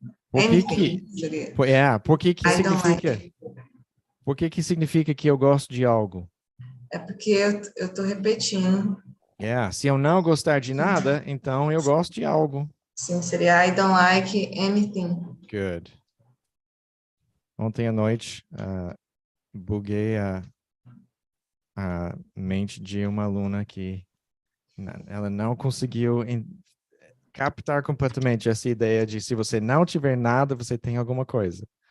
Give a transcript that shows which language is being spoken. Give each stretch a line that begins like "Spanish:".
Portuguese: Por que
English: I don't
Portuguese: significa?
English: like.
Portuguese: Por que significa que eu gosto de algo? É porque eu estou repetindo Yeah, se eu não gostar de nada, então eu gosto de algo. Sim, seria
English: I don't like anything.
Portuguese: Good. Ontem à noite, buguei a mente de uma aluna que ela não conseguiu captar completamente essa ideia de se você não tiver nada, você tem alguma coisa.